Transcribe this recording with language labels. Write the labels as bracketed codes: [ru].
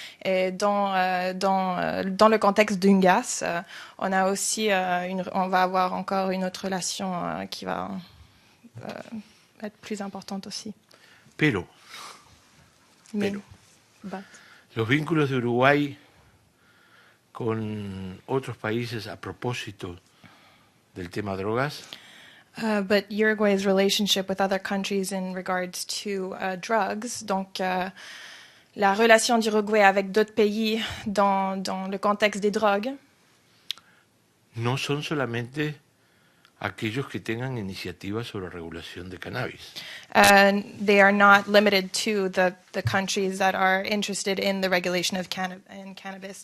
[fr] Et dans le contexte d'UNGASS, on a aussi on va avoir encore une autre relation qui va être plus importante aussi. [es] Pero los vínculos de Uruguay con otros países a propósito del tema drogas. [en] But Uruguay's relationship with other countries in regards to drugs, [fr] donc la relation d'Uruguay avec d'autres pays dans le contexte des drogues. [es] No son solamente aquellos que tengan iniciativas sobre regulación de cannabis. [en] They are not limited to the countries that are interested in the regulation of cannabis.